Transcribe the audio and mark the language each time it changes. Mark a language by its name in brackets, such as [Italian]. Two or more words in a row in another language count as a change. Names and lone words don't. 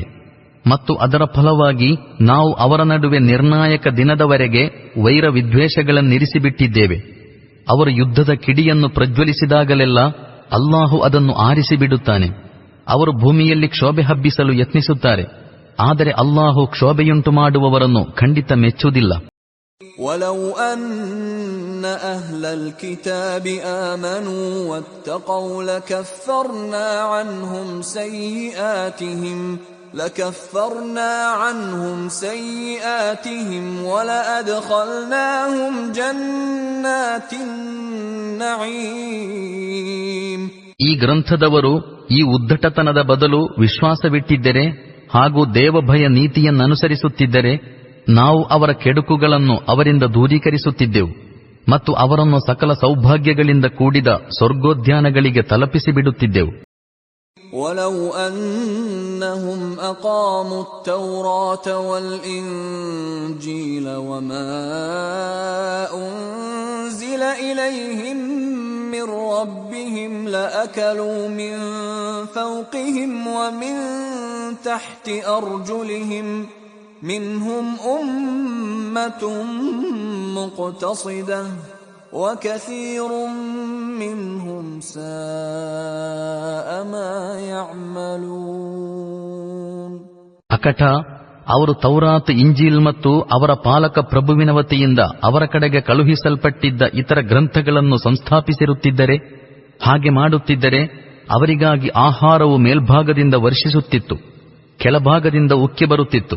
[Kannada] ಮತ್ತು ಅದರ ಫಲವಾಗಿ ನಾವು ಅವರ ನಡುವೆ ನಿರ್ಣಾಯಕ ದಿನದವರೆಗೆ ವೈರ ವಿದ್ವೇಷಗಳನ್ನಿರಿಸಿಬಿಟ್ಟಿದ್ದೇವೆ. ಅವರು ಯುದ್ಧದ ಕಿಡಿಯನ್ನು ಪ್ರಜ್ವಲಿಸಿದಾಗಲೆಲ್ಲ ಅಲ್ಲಾಹು ಅದನ್ನು ಆರಿಸಿಬಿಡುತ್ತಾನೆ. ಅವರು ಭೂಮಿಯಲ್ಲಿ ಕ್ಷೋಭೆ ಹಬ್ಬಿಸಲು ಯತ್ನಿಸುತ್ತಾರೆ, ಆದರೆ ಅಲ್ಲಾಹು ಕ್ಷೋಭೆಯುಂಟು ಮಾಡುವವರನ್ನು ಖಂಡಿತ ಮೆಚ್ಚುವುದಿಲ್ಲ. [Arabic] ولو أن أهل الكتاب آمنوا واتقوا لكفرنا عنهم سيئاتهم ولأدخلناهم جنات النعيم. [Kannada] ಈ ಗ್ರಂಥದವರು ಈ ಉದ್ದಟತನದ ಬದಲು ವಿಶ್ವಾಸವಿಟ್ಟಿದ್ದರೆ ಹಾಗೂ ದೇವಭಯ ನೀತಿಯನ್ನನುಸರಿಸುತ್ತಿದ್ದರೆ ನಾವು ಅವರ ಕೆಡುಕುಗಳನ್ನು ಅವರಿಂದ ದೂರೀಕರಿಸುತ್ತಿದ್ದೆವು ಮತ್ತು ಅವರನ್ನು ಸಕಲ ಸೌಭಾಗ್ಯಗಳಿಂದ ಕೂಡಿದ ಸ್ವರ್ಗೋದ್ಯಾನಗಳಿಗೆ ತಲುಪಿಸಿಬಿಡುತ್ತಿದ್ದೆವು. [Arabic] ولو أنهم أقاموا التوراة والإنجيل وما أنزل إليهم من ربهم لأكلوا من فوقهم ومن تحت أرجلهم منهم أمة مقتصدة وكثير منهم ساء ما يعملون. [Kannada] ಅಕಟ ಅವರು ತೌರಾತ್, ಇಂಜೀಲ್ ಮತ್ತು ಅವರ ಪಾಲಕ ಪ್ರಭುವಿನ ವತಿಯಿಂದ ಅವರ ಕಡೆಗೆ ಕಳುಹಿಸಲ್ಪಟ್ಟಿದ್ದ ಇತರ ಗ್ರಂಥಗಳನ್ನು ಸಂಸ್ಥಾಪಿಸಿರುತ್ತಿದ್ದರೆ, ಹಾಗೆ ಮಾಡುತ್ತಿದ್ದರೆ ಅವರಿಗಾಗಿ ಆಹಾರವು ಮೇಲ್ಭಾಗದಿಂದ ವರ್ಷಿಸುತ್ತಿತ್ತು, ಕೆಳಭಾಗದಿಂದ ಉಕ್ಕಿ ಬರುತ್ತಿತ್ತು.